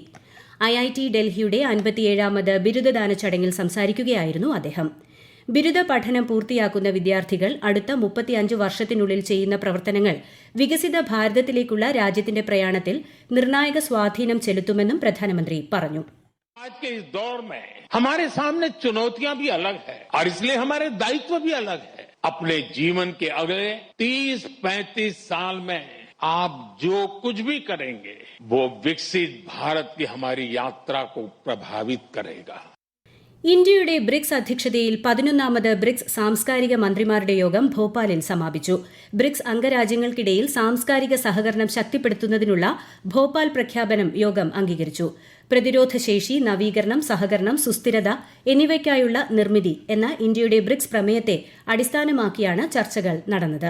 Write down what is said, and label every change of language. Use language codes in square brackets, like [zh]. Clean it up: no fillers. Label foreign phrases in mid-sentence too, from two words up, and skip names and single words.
[ml] IIT ഡൽഹിയുടെ 57ാമത് ബിരുദദാന ചടങ്ങിൽ സംസാരിക്കുകയായിരുന്നു അദ്ദേഹം. ബിരുദ പഠനം പൂർത്തിയാക്കുന്ന വിദ്യാർത്ഥികൾ അടുത്ത 35 വർഷത്തിനുള്ളിൽ ചെയ്യുന്ന പ്രവർത്തനങ്ങൾ വികസിത ഭാരതത്തിലേക്കുള്ള രാജ്യത്തിന്റെ പ്രയാണത്തിൽ നിർണായക സ്വാധീനം ചെലുത്തുമെന്നും പ്രധാനമന്ത്രി പറഞ്ഞു. [hi] आज के इस दौर में हमारे सामने चुनौतियां भी अलग है और इसलिए हमारे दायित्व भी अलग है. अपने जीवन के अगले 30-35 साल में आप जो कुछ भी करेंगे वो विकसित भारत की हमारी यात्रा को प्रभावित करेगा. [ml] ഇന്ത്യയുടെ ബ്രിക്സ് അധ്യക്ഷതയിൽ 11ാമത് ബ്രിക്സ് സാംസ്കാരിക മന്ത്രിമാരുടെ യോഗം ഭോപ്പാലിൽ സമാപിച്ചു. ബ്രിക്സ് അംഗരാജ്യങ്ങൾക്കിടയിൽ സാംസ്കാരിക സഹകരണം ശക്തിപ്പെടുത്തുന്നതിനുള്ള ഭോപ്പാൽ പ്രഖ്യാപനം യോഗം അംഗീകരിച്ചു. പ്രതിരോധശേഷി, നവീകരണം, സഹകരണം, സുസ്ഥിരത എന്നിവയ്ക്കായുള്ള നിർമ്മിതി എന്ന ഇന്ത്യയുടെ ബ്രിക്സ് പ്രമേയത്തെ അടിസ്ഥാനമാക്കിയാണ് ചർച്ചകൾ നടന്നത്.